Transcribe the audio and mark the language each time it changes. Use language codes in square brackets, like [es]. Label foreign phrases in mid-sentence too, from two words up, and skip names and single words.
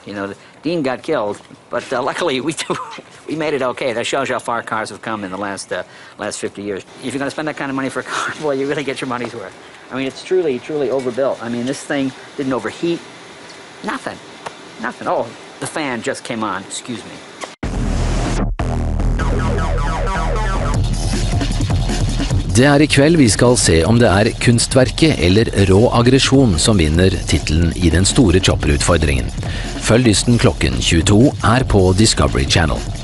[en] Dean got killed, but luckily we made it okay. That shows you how far cars have come in the last 50 years. If you're going to spend that kind of money for a car, boy, you really get your money's worth. I mean, it's truly, truly overbuilt. I mean, this thing didn't overheat. Nothing. Oh, the fan just came on. Excuse me. [no] Det I kveld vi skal se om det kunstverket eller rå aggresjon som vinner titelen I den store chopperutfordringen. Følg dysten klokken 22 på Discovery Channel.